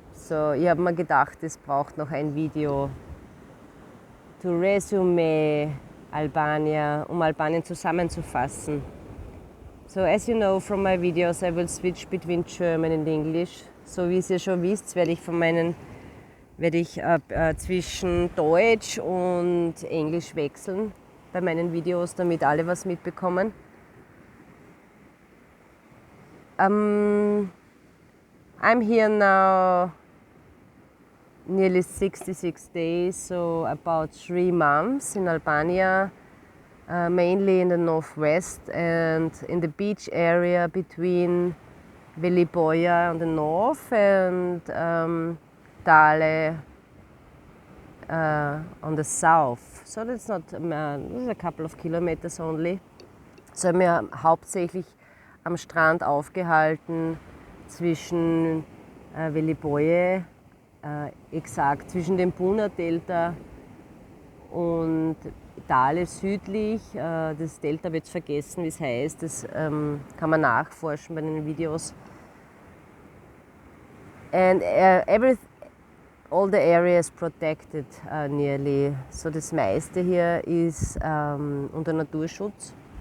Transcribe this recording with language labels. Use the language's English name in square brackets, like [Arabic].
[German] So, ich habe mir gedacht, es braucht noch ein Video [English] to resume Albania, [German] um Albanien zusammenzufassen. [English] So, as you know from my videos, I will switch between German and English. [German] So wie ihr schon wisst, werde ich zwischen Deutsch und Englisch wechseln bei meinen Videos, damit alle was mitbekommen. [English] I'm here now nearly 66 days, so about 3 months in Albania, mainly in the northwest and in the beach area between Veliboja on the north and Dale on the south. So that's not, that's a couple of kilometers only. [German] So haben wir hauptsächlich am Strand aufgehalten zwischen Veliboje, exakt zwischen dem Buna-Delta und Dale südlich. Das Delta wird vergessen, wie es heißt. Das kann man nachforschen bei den Videos. [English] And all the areas protected nearly. [German] So das meiste hier ist unter Naturschutz.